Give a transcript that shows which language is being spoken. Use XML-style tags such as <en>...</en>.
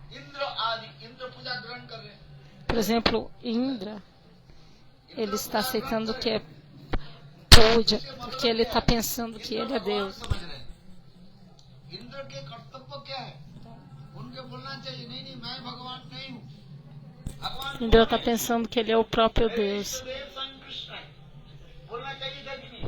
<hi>इंद्र आदि इंद्र पूजा ग्रहण कर रहे हैं</hi> <pt>Por exemplo, Indra, ele está aceitando que é puja, porque ele está pensando que ele é Deus.</pt> <hi>समझ रहे हैं इंद्र के कर्तव्य क्या है उनके बोलना चाहिए नहीं नहीं मैं भगवान नहीं हूँ भगवान</hi> <pt>Indra está pensando que ele é o próprio Deus.</pt> <hi>देव स्वयं कृष्ण है बोलना चाहिए था कि</hi>